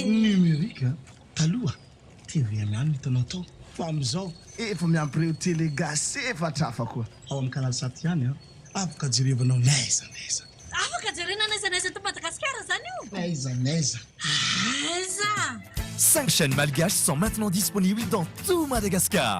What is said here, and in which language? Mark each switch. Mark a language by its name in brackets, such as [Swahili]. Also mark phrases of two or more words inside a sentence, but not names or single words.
[Malagasy] numerika taloha TV ihany hitanao tao fa amin'izao efa miampireo télé gasy efatra hafa koa ao amin'ny canal 7 ihany afaka jerevanao naiza afaka jerena naiza to Madagasikara zany io. naiza [French] 5 chaînes malgaches sont maintenant disponibles dans tout Madagascar.